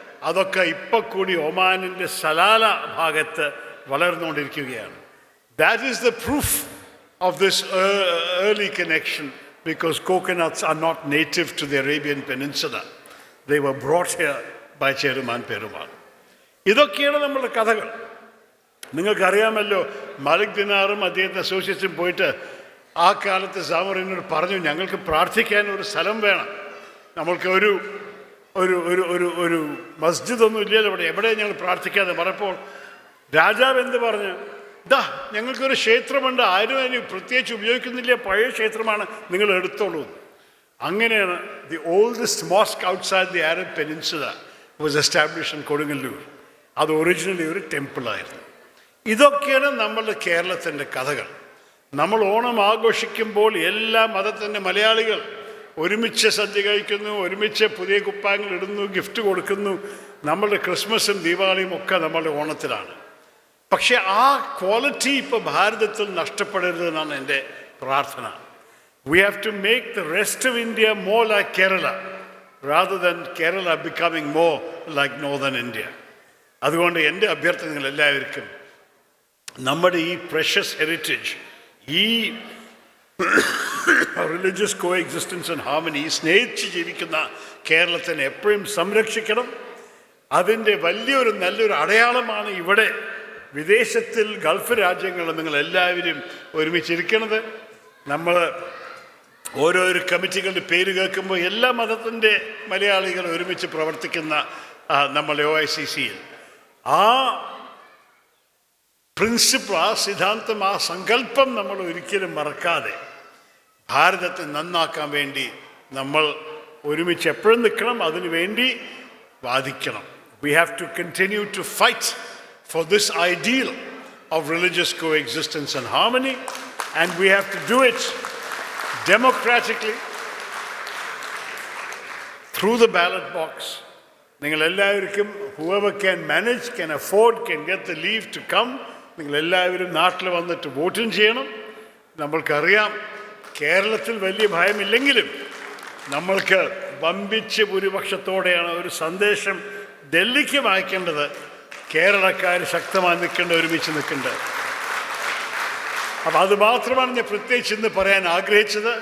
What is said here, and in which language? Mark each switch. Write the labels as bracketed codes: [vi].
[ml] അതൊക്കെ ഇപ്പം കൂടി ഒമാനിൻ്റെ സലാല ഭാഗത്ത് വളർന്നുകൊണ്ടിരിക്കുകയാണ്. [en] That is the proof of this early connection, because coconuts are not native to the Arabian Peninsula. They were brought here by Cheruman Perumal. [ml] ഇതൊക്കെയാണ് നമ്മളുടെ കഥകൾ. നിങ്ങൾക്കറിയാമല്ലോ, മാലിക് ദിനാറും അദ്ദേഹത്തെ അസോസിയേറ്റ്സും പോയിട്ട് ആ കാലത്ത് സാമറിനോട് പറഞ്ഞു, ഞങ്ങൾക്ക് പ്രാർത്ഥിക്കാൻ ഒരു സ്ഥലം വേണം, നമ്മൾക്ക് ഒരു ഒരു ഒരു ഒരു ഒരു മസ്ജിദൊന്നും ഇല്ലല്ലോ ഇവിടെ, എവിടെ ഞങ്ങൾ പ്രാർത്ഥിക്കാതെ പറഞ്ഞപ്പോൾ രാജാവ് എന്ത് പറഞ്ഞു? ഞങ്ങൾക്കൊരു ക്ഷേത്രമുണ്ട്, ആരും അതിന് പ്രത്യേകിച്ച് ഉപയോഗിക്കുന്നില്ല, പഴയ ക്ഷേത്രമാണ്, നിങ്ങൾ എടുത്തോളൂ. [en] അങ്ങനെയാണ് the oldest mosque outside the Arab peninsula was established in Kodungallur. [ml] അത് ഒറിജിനലി ഒരു ടെമ്പിളായിരുന്നു. ഇതൊക്കെയാണ് നമ്മളുടെ കേരളത്തിൻ്റെ കഥകൾ. നമ്മൾ ഓണം ആഘോഷിക്കുമ്പോൾ എല്ലാ മതത്തിൻ്റെ മലയാളികൾ ഒരുമിച്ച് സദ്യ കഴിക്കുന്നു, ഒരുമിച്ച് പുതിയ കുപ്പായങ്ങൾ ഇടുന്നു, ഗിഫ്റ്റ് കൊടുക്കുന്നു. നമ്മളുടെ ക്രിസ്മസും ദീപാവലിയും ഒക്കെ നമ്മളുടെ ഓണത്തിലാണ്. പക്ഷേ ആ ക്വാളിറ്റി ഇപ്പോൾ ഭാരതത്തിൽ നഷ്ടപ്പെടരുതെന്നാണ് എൻ്റെ പ്രാർത്ഥന. [en] We have to make the rest of India more like Kerala rather than Kerala becoming more like Northern India. [ml] അതുകൊണ്ട് എൻ്റെ അഭ്യർത്ഥന നിങ്ങൾ എല്ലാവർക്കും നമ്മുടെ ഈ [en] precious heritage, ഈ religious coexistence and harmony, [ml] സ്നേഹിച്ച് ജീവിക്കുന്ന കേരളത്തിനെ എപ്പോഴും സംരക്ഷിക്കണം. അതിൻ്റെ വലിയൊരു നല്ലൊരു അടയാളമാണ് ഇവിടെ വിദേശത്തിൽ ഗൾഫ് രാജ്യങ്ങളിൽ നിങ്ങളെല്ലാവരും ഒരുമിച്ചിരിക്കുന്നത്. നമ്മൾ ഓരോരോ കമ്മിറ്റികളുടെ പേര് കേൾക്കുമ്പോൾ എല്ലാ മതത്തിൻ്റെ മലയാളികൾ ഒരുമിച്ച് പ്രവർത്തിക്കുന്ന നമ്മളെ OICCയിൽ ആ പ്രിൻസിപ്പിൾ, ആ സിദ്ധാന്തം, ആ സങ്കല്പം നമ്മൾ ഒരിക്കലും മറക്കാതെ ഭാരതത്തെ നന്നാക്കാൻ വേണ്ടി നമ്മൾ ഒരുമിച്ച് എപ്പോഴും നിൽക്കണം, അതിനു വേണ്ടി വാദിക്കണം. [en] We have to continue to fight for this ideal of religious coexistence and harmony, and we have to do it democratically through the ballot box. [ml] നിങ്ങളെല്ലാവർക്കും [en] whoever can manage, can afford, can get the leave to come, [ml] നിങ്ങളെല്ലാവരും നാട്ടിൽ വന്നിട്ട് വോട്ടും ചെയ്യണം. നമ്മൾക്കറിയാം കേരളത്തിൽ വലിയ ഭയമില്ലെങ്കിലും നമ്മൾക്ക് വമ്പിച്ച ഭൂരിപക്ഷത്തോടെയാണ് ഒരു സന്ദേശം ഡൽഹിക്ക് വായിക്കേണ്ടത്. കേരളക്കാർ ശക്തമായി നിൽക്കേണ്ട, ഒരുമിച്ച് നിൽക്കേണ്ടത്. അപ്പോൾ അത് മാത്രമാണ് ഞാൻ പ്രത്യേകിച്ച് ഇന്ന് പറയാൻ ആഗ്രഹിച്ചത്.